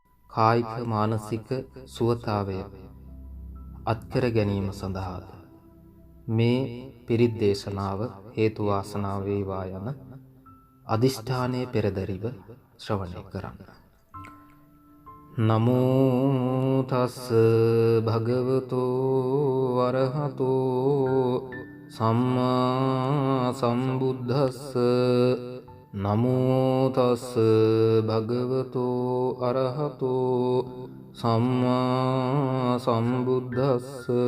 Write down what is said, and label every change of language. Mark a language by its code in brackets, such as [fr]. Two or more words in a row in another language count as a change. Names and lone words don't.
[si] කායික මානසික සුවතාවය අත්කර ගැනීම සඳහාද මේ පිරිත් දේශනාව හේතු වාසනා වේවා යන අදිෂ්ඨානයේ පෙරදරිව ශ්‍රවණය කරන්න. [pi] නමෝ තස් භගවතු වරහතෝ සම්මා සම්බුද්දස්ස. නමෝ තස් භගවතු අරහතෝ සම්මා සම්බුද්දස්ස.